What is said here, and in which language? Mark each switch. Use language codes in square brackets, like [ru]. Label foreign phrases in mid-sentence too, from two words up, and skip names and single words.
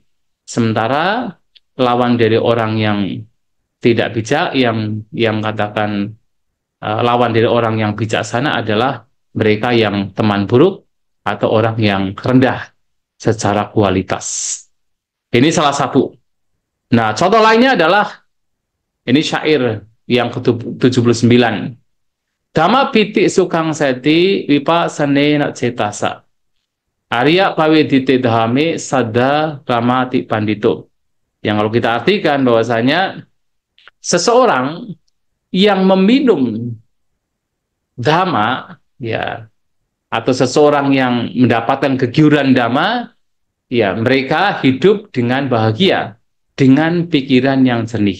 [id] Sementara lawan dari orang yang tidak bijak, yang katakan lawan dari orang yang bijaksana adalah mereka yang teman buruk atau orang yang rendah secara kualitas. Ini salah satu. Nah, contoh lainnya adalah ini syair yang ke-79. [pi] Dhamma piti sukang seti wipa sanena cetasa. Arya pawedite dhame sada ramati pandito. [id] Yang kalau kita artikan bahwasanya seseorang yang meminum dhamma, ya, atau seseorang yang mendapatkan kegiuran dhamma, ya, mereka hidup dengan bahagia, dengan pikiran yang jernih.